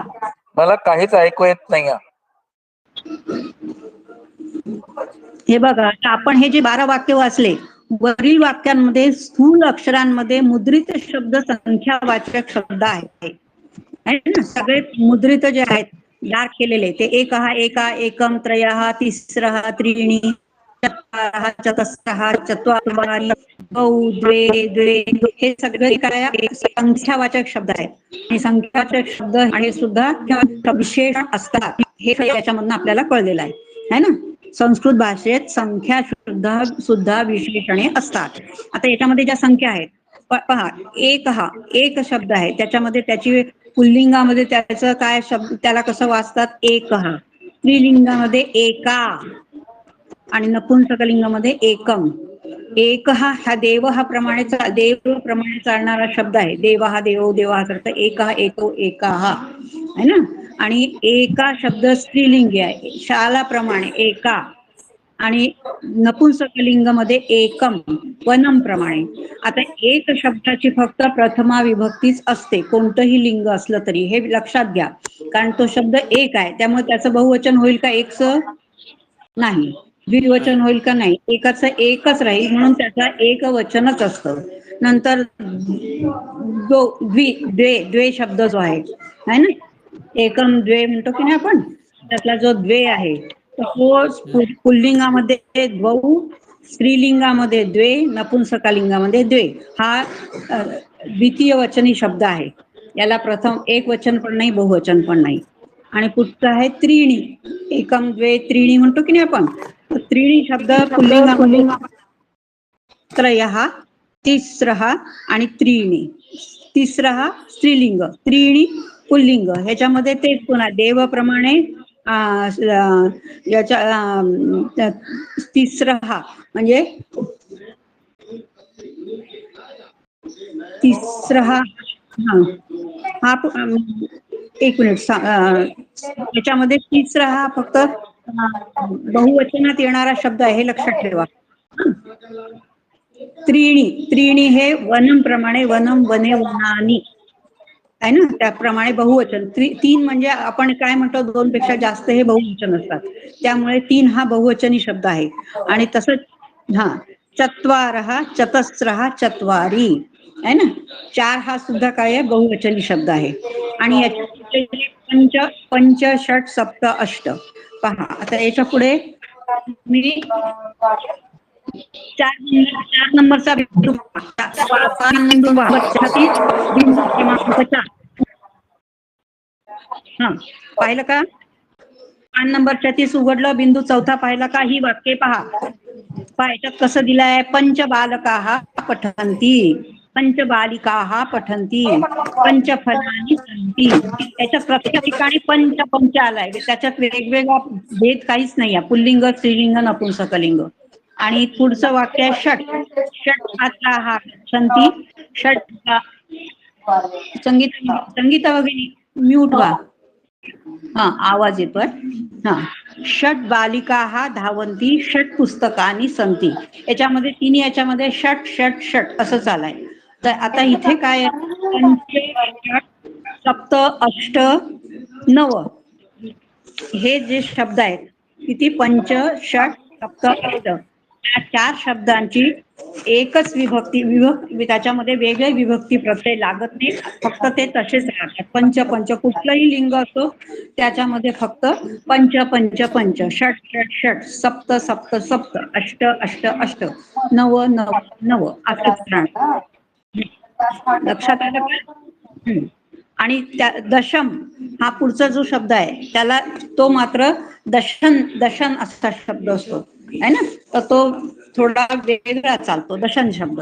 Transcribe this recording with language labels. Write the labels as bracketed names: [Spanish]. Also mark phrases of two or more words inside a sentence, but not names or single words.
[Marathi] मला काहीच ऐकू येत नाही. हे बघा, आता आपण हे जे 12 वाक्य वाचले, वरील वाक्यांमध्ये स्थूल अक्षरांमध्ये मुद्रित शब्द संख्यावाचक शब्द आहेत ना. सगळे मुद्रित जे आहेत, डार्क केलेले, ते [Sanskrit] एकः, एका, एकम, त्रयः, तिस्रः, त्रीणि, चत्वारः, चतस्रः, चत्वारि, द्वौ, द्वे, द्वे, [Marathi] हे सगळे काय संख्यावाचक शब्द आहेत. आणि संख्यावाचक शब्द आणि सुद्धा विशेषण असतात, हे याच्यामधून आपल्याला कळलेलं आहे ना. संस्कृत भाषेत संख्या सुद्धा विशेषणे असतात. आता याच्यामध्ये ज्या संख्या आहेत, पहा, एक शब्द आहे, त्याच्यामध्ये त्याची पुल्लिंगामध्ये त्याचं काय शब्द, त्याला कसं वाचतात? एकः. स्त्रीलिंगामध्ये एका आणि नपुंसकलिंगामध्ये एकम. एकः हा देव प्रमाणे चालणारा शब्द आहे. देव हा [Sanskrit] देवो देवा [Marathi] करता [Sanskrit] एकः, एको, एकाः [Marathi] आहे ना. आणि एका शब्द स्त्रीलिंगी आहे, शालाप्रमाणे एका. आणि नपुंसकलिंगामध्ये एकम, वनम प्रमाणे. आता एक शब्दाची फक्त प्रथमा विभक्तीच असते, कोणतंही लिंग असलं तरी, हे लक्षात घ्या. कारण तो शब्द एक आहे, त्यामुळे त्याचं बहुवचन होईल का एकचं? नाही. द्विवचन होईल का? नाही. एकाचं एकच राहील, म्हणून त्याचा एकवचनच असतं. नंतर द्वे शब्द जो आहे ना, [Sanskrit] एकम द्वे [Marathi] म्हणतो की नाही आपण, त्यातला जो द्वे आहे तो पुल्लिंगामध्ये द्वौ, स्त्रीलिंगामध्ये द्वे, नपुंसकलिंगामध्ये द्वे. हा द्वितीय वचनी शब्द आहे. याला प्रथम एक वचन पण नाही, बहुवचन पण नाही. आणि पुढचं आहे त्रीणी. [Sanskrit] एकम द्वे त्रीणी [Marathi] म्हणतो की नाही आपण. त्रीणी शब्द पुल्लिंगामध्ये [Sanskrit] त्रयः, तिस्रः [Marathi] आणि त्रीणी. तिसरः स्त्रीलिंग, त्रीणी पुल्लिंग. ह्याच्यामध्ये तेच पुन्हा देवप्रमाणे याच्या तिसरः म्हणजे तिसरः हा एक मिनिट याच्यामध्ये तिसरा हा फक्त बहुवचनात येणारा शब्द आहे, हे लक्षात ठेवा. त्रीणी हे वनम प्रमाणे [Sanskrit] वनम वने वनानी [Marathi] आहे ना, त्याप्रमाणे बहुवचन. तीन म्हणजे आपण काय म्हणतो, दोन पेक्षा जास्त हे बहुवचन असतात. त्यामुळे तीन हा बहुवचनी शब्द आहे. आणि तसंच [Sanskrit] चत्वारः, चतस्रः, चत्वारी [Marathi] आहे ना. चार हा सुद्धा काय आहे, बहुवचनी शब्द आहे. आणि याच्या [Sanskrit] पंच षट सप्त अष्ट. [Marathi] पहा आता याच्या पुढे मी 4 नंबरचा बिंदू क्रमांक 4. पाहिलं का? 5 नंबर 36 उघडलं, बिंदू चौथा पाहिला का? ही वाक्ये पहा. याच्यात कसं दिलंय, [Sanskrit] पंचबालकाः पठन्ति, पंचबालिकाः पठन्ति, पंचफलानि सन्ति. [Marathi] याच्यात प्रत्येक ठिकाणी पंच आलाय. त्याच्यात वेगवेगळा भेद काहीच नाही. पुल्लिंग, स्त्रीलिंग, नपुंसकलिंग. आणि पुढचं वाक्य आहे [Sanskrit] षट छात्राः गच्छन्ति. [Marathi] संगीता वगैरे म्यूट व्हा. आवाज येतोय. [Sanskrit] षट बालिकाः धावन्ति, षट पुस्तकानि सन्ति. [Marathi] याच्यामध्ये तिन्ही याच्यामध्ये [Sanskrit] षट षट षट [Marathi] असं चालाय. तर आता इथे काय [Sanskrit] पंच सप्त अष्ट नव [Marathi] हे जे शब्द आहेत, किती [Sanskrit] पंच षट सप्त अष्ट, [Marathi] या 4 शब्दांची एकच विभक्ती त्याच्यामध्ये वेगळे विभक्ती प्रत्यय लागत नाही. फक्त ते तसेच राहतात. पंच कुठलंही लिंग असो त्याच्यामध्ये फक्त [Sanskrit] पंच पंच पंच, षट षट षट, सप्त सप्त सप्त, अष्ट अष्ट अष्ट, नव नव नव [Marathi] असंच राहणार. लक्षात आलं का? आणि त्या दशम हा पुढचा जो शब्द आहे त्याला तो मात्र दशन असा शब्द असतो आहे ना. तर तो थोडा वेगळा चालतो, दशन शब्द.